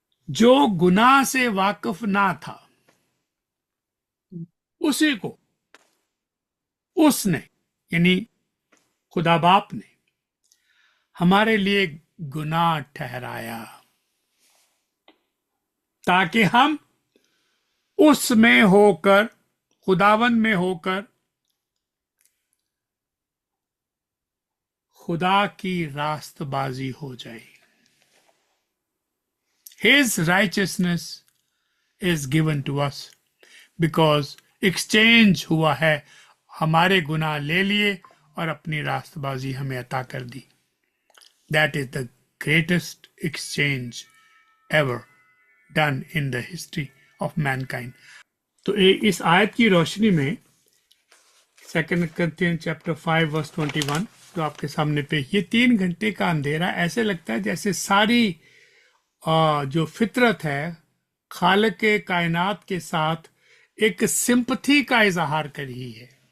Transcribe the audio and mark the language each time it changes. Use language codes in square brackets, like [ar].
[hi] जो गुनाह से वाकिफ ना था, उसी को उसने, यानी खुदा बाप ने, हमारे लिए गुनाह ठहराया, ताकि हम उसमें होकर, खुदावंद में होकर, खुदा की रास्तबाजी हो जाए। [en] His righteousness is given to us because exchange [hi] हुआ है, हमारे गुनाह ले लिए और अपनी रास्तबाजी हमें अता कर दी। [en] That is the greatest exchange ever done in the history of mankind। [hi] तो इस आयत की रोशनी में 2 Corinthians chapter 5 verse 21 जो आपके सामने पे, ये 3 घंटे का अंधेरा ऐसे लगता है जैसे सारी जो फितरत है खालिक के कायनात के साथ एक सिंपथी का इजहार कर रही है।